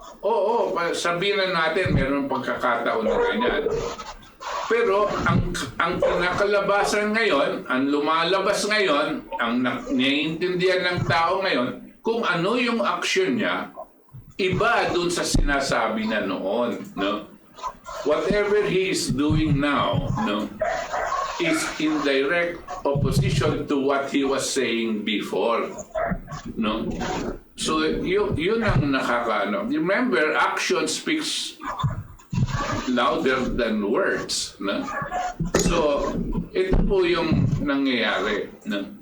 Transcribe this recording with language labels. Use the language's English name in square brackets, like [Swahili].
[Filipino] Oo, sabihin na natin, meron pagkakataon na ganyan. Pero ang pinakalabasan ngayon, ang lumalabas ngayon, ang naiintindihan ng tao ngayon, kung ano yung action niya, iba dun sa sinasabi na noon, no? [English] Whatever he is doing now, no, is in direct opposition to what he was saying before, no? [Filipino] So yun ang nakakaano. [English] Remember, action speaks louder than words, no? [Filipino] So ito po yung nangyayari, no?